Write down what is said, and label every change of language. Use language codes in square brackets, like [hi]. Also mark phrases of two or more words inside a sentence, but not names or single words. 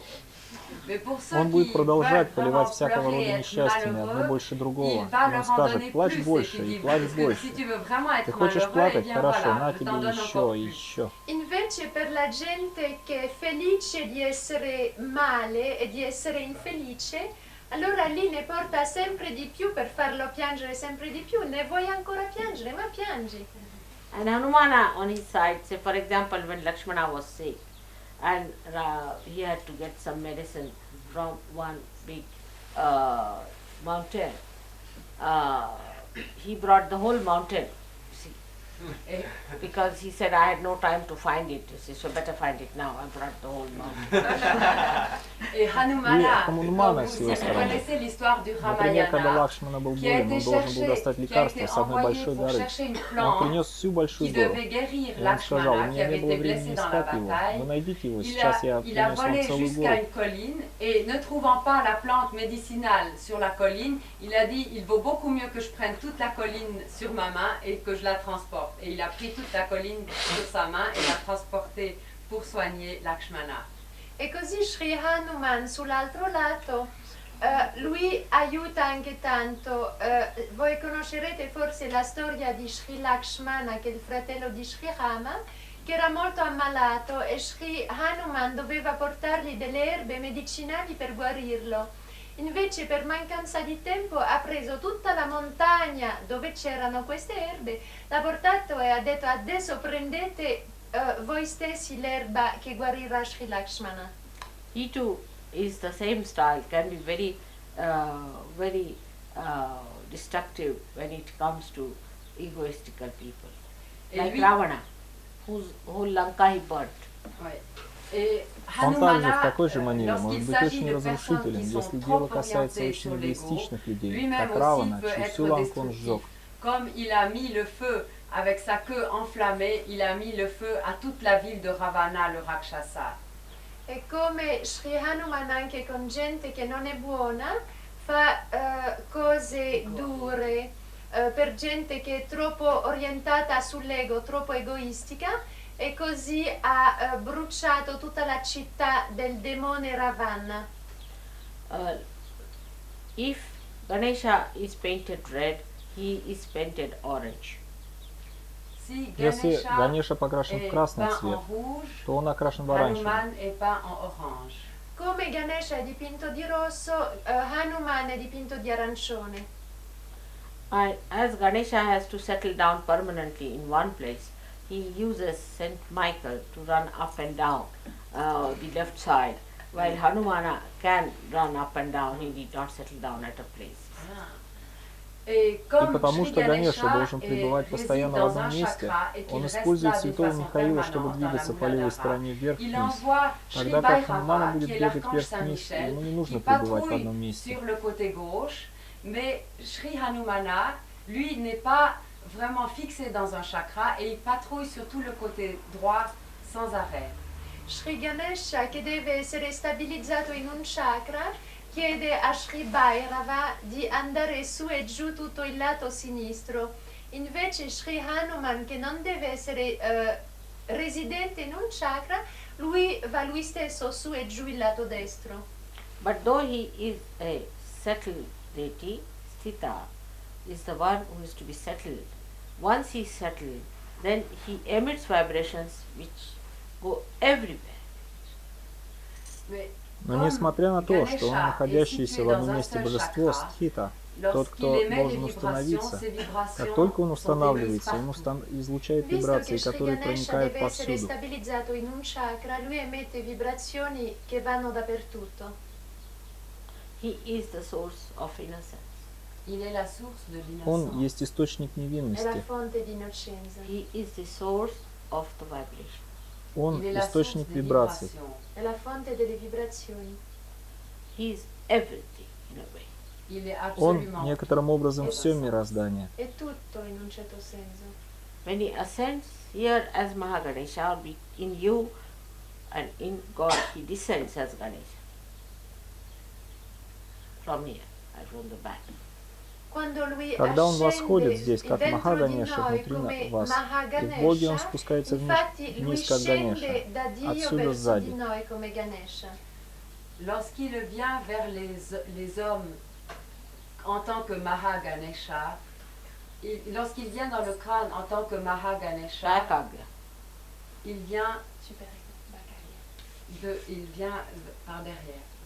[ru] Он будет продолжать поливать всякого рода несчастьями, одно больше другого. И он скажет, плачь больше и плачь больше. Ты хочешь плакать? Хорошо, на тебе еще и еще. [it] Invece per la gente che è felice di essere male e di essere infelice, allora lì ne porta sempre di più per farlo piangere sempre di più. Ne vuoi ancora piangere? Ma piangi. [en] And Hanumana on his side, say for example when Lakshmana was sick, and he had to get some medicine from one big mountain. He brought the whole mountain, see, because he said, I had no time to find it, you see, so better find it now. I brought the whole mountain. [fr] Et Hanumana, [ru] Ханумана с [fr] si [ru] его [fr] vous [ru] стороны. [fr] connaissez l'histoire du [ru] Например, когда [fr] Ramayana, [ru] Лакшмана был [fr] qui a [ru] болен, [fr] été [ru] он должен был [fr] cherché, [ru] достать [fr] qui a [ru] лекарство [fr] été [ru] с одной [fr] envoyé [ru] большой [fr] pour [ru] горы. [fr] chercher une [ru] Он [fr] plante [ru] принес всю большую [fr] qui [ru] гору. [fr] devait guérir [ru] И он сказал, у [fr] Lakshmana, qui [ru] меня не [fr] avait [ru] было [fr] été [ru] времени [fr] blessé dans la [ru] искать его. Вы [fr] bataille. [ru] найдите его, [fr] Il [ru] сейчас я [fr] a [ru] принес вам [fr] volé [ru] целую [fr] jusqu'à [ru] гору. [fr] une colline et ne trouvant pas la plante médicinale sur la colline, il a dit il vaut beaucoup mieux que je prenne toute la colline sur ma main et que je la transporte. Et il a pris toute la colline sur sa main et l'a transportée pour soigner Lakshmana. [it] E così Sri Hanuman sull'altro lato, lui aiuta anche tanto. Voi conoscerete forse la storia di Sri Lakshmana, che è il fratello di Sri Rama, che era molto ammalato e Sri Hanuman doveva portargli delle erbe medicinali per guarirlo. Invece per mancanza di tempo ha preso tutta la montagna dove c'erano queste erbe, l'ha portato e ha detto adesso prendete voi stessi l'erba che guarirà Sri Lakshmana. [en] He too is the same style, can be very, very destructive when it comes to egoistical people. [fr] Et [en] Like [fr] lui- [en] Ravana, whose whole Lanka he burnt. [fr] Ouais. Et [ru] Он также в [fr] Hanumana, [ru] такой же манере может [fr] lorsqu'il [ru] быть [fr] s'agit [ru] очень [fr] de personnes [ru] разрушителен, [fr] qui sont [ru] если [fr] trop [ru] дело касается [fr] orientées [ru] очень [fr] sur l'ego, [ru] эгоистичных людей, [fr] lui-même [ru] как [fr] aussi [ru] Равана, [fr] peut [ru] чью [fr] être [ru] всю ланку он [fr] destructif. [ru] сжег. [fr] Comme il a mis le feu avec sa queue enflammée, il a mis le feu à toute la ville de Ravana, le Rakshasa. [it] E come Sri Hanuman anche con gente che non è buona fa cose dure per gente che è troppo orientata sull'ego, troppo egoistica, e così ha bruciato tutta la città del demone Ravana. [en] If Ganesha is painted red, he is painted orange. [fr] Si [ru] Если Ганеша покрашен в [fr] est [ru] красный [fr] peint [ru] цвет, [fr] en rouge, [ru] то он окрашен в оранжевый. [fr] Hanuman est peint en orange. [it] Come Ganesha è dipinto di rosso, Hanuman è dipinto di arancione. [en] As Ganesha has to settle down permanently in one place, he uses Saint Michael to run up and down the left side, while Hanumana can run up and down, he did not settle down at a place. [fr] Et [ru] И [fr] comme [ru] потому [fr] Shri [ru] что Ганеша [fr] Ganesha [ru] должен пребывать [fr] réside [ru] постоянно в [fr] dans [ru] одном [fr] un [ru] месте, [fr] chakra et qu'il [ru] он [fr] reste [ru] использует [fr] là d'une [ru] святого [fr] façon [ru] Михаила, чтобы [fr] permanente dans la [ru] двигаться по левой [fr] Muladhara, [ru] стороне [fr] il [ru] вверх-вниз. [fr] envoie Shri [ru] Тогда как Ханумана [fr] Bhairava, [ru] будет [fr] qui est [ru] бегать [fr] l'archange [ru] вверх-вниз, [fr] Saint-Michel, [ru] ему не [fr] qui [ru] нужно пребывать в одном [fr] patrouille [ru] месте. [fr] sur le côté gauche, mais Shri Hanumana, lui, n'est pas vraiment fixé dans un chakra et il patrouille sur tout le côté droit sans arrêt. [it] Sri Ganesha, che deve essere stabilizzato in un chakra, chiede a Sri Bhairava di andare su e giù tutto il lato sinistro. Invece Sri Hanuman, che non deve essere residente in un chakra, lui va lui stesso su e giù il lato destro. [en] But though he is a settled deity, Sthita is the one who is to be settled. Once he is settled, then he emits vibrations which go everywhere. [fr] Mais [ru] Но [fr] comme [ru] несмотря на то, что он, [fr] Ganesha est [ru] находящийся [fr] situé [ru] в одном [fr] dans un [ru] месте [fr] seul [ru] божество [fr] chakra, [ru] Стхита, тот, [fr] lorsqu'il [ru] кто [fr] émet des [ru] должен [fr] vibrations, [ru] установиться, [fr] ces vibrations [ru] как только он [fr] sont [ru] устанавливается, [fr] émises [ru] он [fr] partout. [ru] излучает [it] Visto [ru] вибрации, [it] che Sri [ru] которые [it] Ganesha [ru] проникают [it] deve essere [ru] повсюду. [it] stabilizzato in un chakra, lui emette vibrazioni che vanno dappertutto. [en] He is the source of innocence. [fr] Il est la source de [ru] Он [fr] l'innocence. [ru] есть источник [it] È la [ru] невинности. [it] fonte di innocenza. [en] He is the source of the vibration. [ru] Он [fr] Il est la source [ru] источник [fr] des [ru] вибраций. [fr] vibrations. [it] È la fonte delle vibrazioni. [en] He is everything in a way. [fr] Il est [ru] Он [fr] absolument [ru] некоторым образом [fr] tout. [ru] все мироздание. [it] È tutto in un certo senso. [en] When he ascends here as Mahaganesha, or be in you and in God, he descends as Ganesha. From here, from the back. [it] Quando lui [ru] Когда он восходит [it] ascende [ru] здесь, как [it] dentro di [ru] Маха-Ганеша, [it] noi [ru] внутри [it] come [ru] вас, и в Боге он [it] Mahaгаnesha, [ru] спускается [it] infatti lui [ru] вниз, как Ганеша, [it] scende da Dio [ru] отсюда [it] verso [ru] сзади. [it] di noi come Ganesha. [fr] Lorsqu'il vient vers les hommes en tant que Mahaganesha, lorsqu'il vient dans le crâne en tant que Mahaganesha, Shakagya. il vient, Super. il vient par derrière.